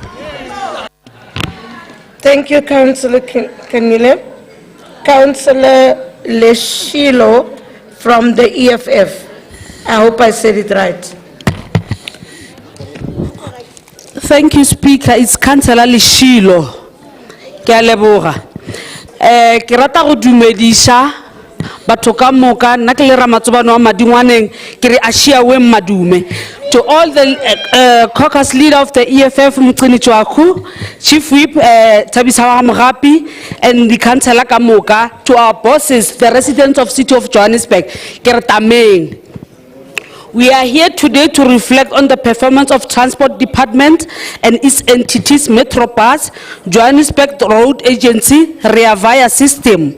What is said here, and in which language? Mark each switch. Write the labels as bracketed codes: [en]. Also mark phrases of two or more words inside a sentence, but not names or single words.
[en] Thank you, Councillor Kanyile. Councillor Leshilo from the EFF. I hope I said it right. Thank you, Speaker. It's Councillor Leshilo. [nso] Ke a leboga. Ke rata go dumedisha batho ka moka nna ke le Ramatsobane wa Madingwaneng ke re a shiawe madume [en] to all the caucus leader of the EFF, [nso] Mcini Chwaku, [en] Chief Whip, [nso] Tabisawa Mrapi, [en] and the Councillor Kamoka, to our bosses, the residents of City of Johannesburg, Kertameng. We are here today to reflect on the performance of Transport Department and its entities, Metrobus, Johannesburg Road Agency, Reavaya System.